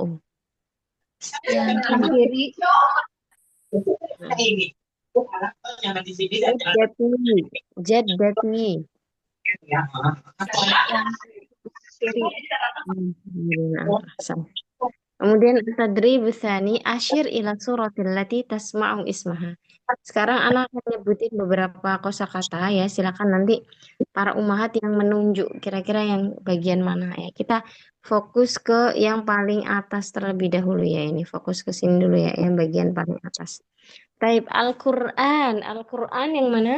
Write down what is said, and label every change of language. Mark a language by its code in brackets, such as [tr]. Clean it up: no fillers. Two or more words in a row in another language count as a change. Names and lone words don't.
[id] Yang Yang kiri. kiri. [ar] جدتي، جدتي. [id] Yang kiri. [ar] نعم، أحسن. Kemudian تدريب ثاني عشر إلى الصورة التي تسمع اسمها. [id] Sekarang anak akan nyebutin beberapa kosakata ya. Silakan nanti para umahat yang menunjuk kira-kira yang bagian mana ya. Kita fokus ke yang paling atas terlebih dahulu ya. Ini fokus ke sini dulu ya, yang bagian paling atas. Taib Al-Qur'an. Al-Qur'an yang mana?